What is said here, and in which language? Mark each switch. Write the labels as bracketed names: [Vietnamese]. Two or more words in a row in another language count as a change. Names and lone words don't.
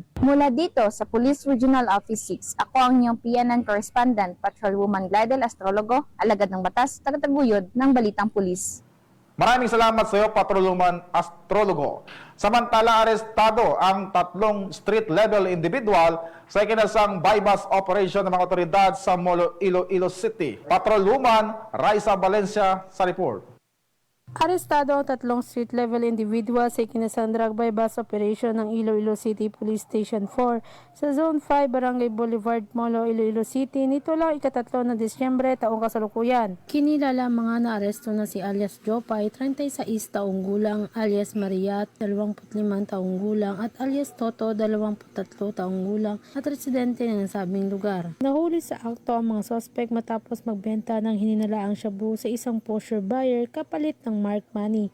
[Filipino] Mula dito sa Police Regional Office 6, ako ang inyong PNN Correspondent, Patrolwoman Glidel Astrologo, alagad ng batas, tagataguyod ng Balitang Pulis. Maraming salamat sa iyo, Patrolwoman Astrologo. Samantala, arestado ang 3 [English] street-level individual [Filipino] sa ikinasang buy-bust operation ng mga otoridad sa Molo, Iloilo City. Patrolwoman Raisa Valencia sa report. Arestado ang 3 [English] street-level individual [Filipino] sa ikinasang [English] drug buy-bust operation [Filipino] ng Iloilo City Police Station 4 sa Zone 5, Barangay Boulevard, Molo, Iloilo City nito lang ika-3 ng Disyembre taong kasalukuyan. Kinilala mga naaresto na si alias Jopay, 36 taong gulang, alias Maria, 25 taong gulang at alias Toto, 23 taong gulang at residente ng nasabing lugar. Nahuli sa akto ang mga suspect matapos magbenta ng hininalaang shabu sa isang [English] pusher buyer [Filipino] kapalit ng [English] mark money.